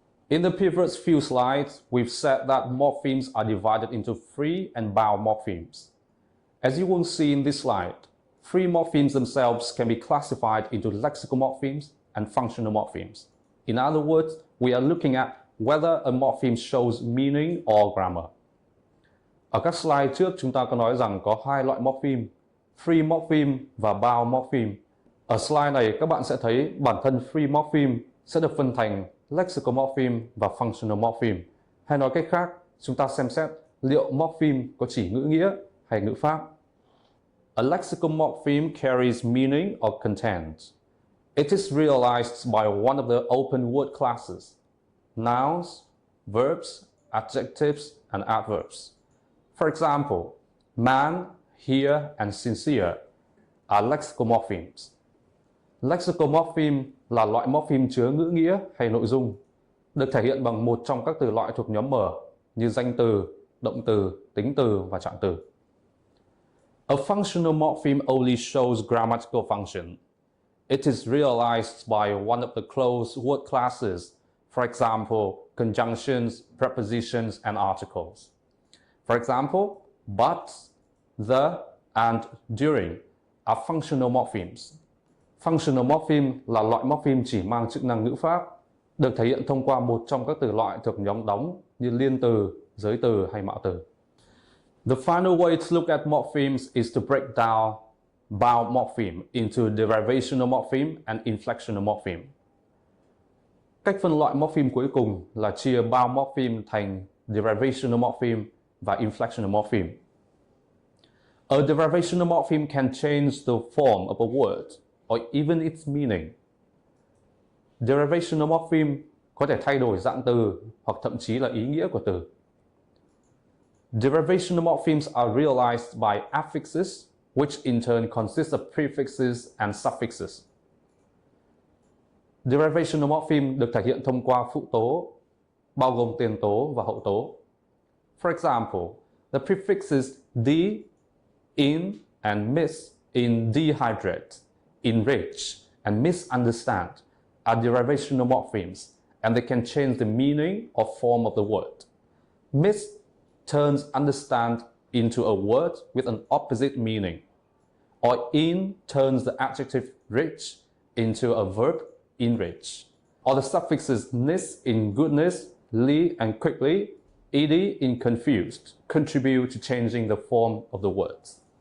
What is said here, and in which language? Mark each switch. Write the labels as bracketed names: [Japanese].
[English] In the previous few slides, we've said that morphemes are divided into free and bound morphemes. As you will see in this slide, free morphemes themselves can be classified into lexical morphemes and functional morphemes. In other words, we are looking at whether a morpheme shows meaning or grammar. [Vietnamese] Ở các slide trước, chúng ta có nói rằng có 2 loại morpheme, free morpheme và bound morpheme. Ở slide này, các bạn sẽ thấy bản thân free morpheme sẽ được phân thành lexical morpheme và functional morpheme. Hay nói cách khác, chúng ta xem xét liệu morpheme có chỉ ngữ nghĩa hay ngữ pháp. [English] A lexical morpheme carries meaning or content. It is realized by one of the open word classes: nouns, verbs, adjectives, and adverbs. For example, man, here, and sincere are lexical morphemes. [Vietnamese] Lexical morpheme là loại morpheme chứa ngữ nghĩa hay nội dung, được thể hiện bằng một trong các từ loại thuộc nhóm M như danh từ, động từ, tính từ và trạng từ. [English] A functional morpheme only shows grammatical function. It is realized by one of the closed word classes, for example, conjunctions, prepositions, and articles. For example, but, the, and during are functional morphemes. [Vietnamese] Functional morpheme là loại morpheme chỉ mang chức năng ngữ pháp, được thể hiện thông qua một trong các từ loại thuộc nhóm đóng như liên từ, giới từ hay mạo từ. [English] The final way to look at morphemes is to break down bound morpheme into derivational morpheme and inflectional morpheme. [Vietnamese] Cách phân loại morpheme cuối cùng là chia bound morpheme thành derivational morpheme và inflectional morpheme. [English] A derivational morpheme can change the form of a word or even its meaning. [Vietnamese] Derivational morpheme có thể thay đổi dạng từ hoặc thậm chí là ý nghĩa của từ. [English] Derivational morphemes are realized by affixes, which in turn consist of prefixes and suffixes. [Vietnamese] Derivational morpheme được thể hiện thông qua phụ tố, bao gồm tiền tố và hậu tố. [English] For example, the prefixes de, in, and mis in dehydrate, enrich, and misunderstand are derivational morphemes, and they can change the meaning or form of the word. Mis turns understand into a word with an opposite meaning, or in turns the adjective rich into a verb enrich, or the suffixes nis in goodness, li and quickly, ed in confused contribute to changing the form of the words.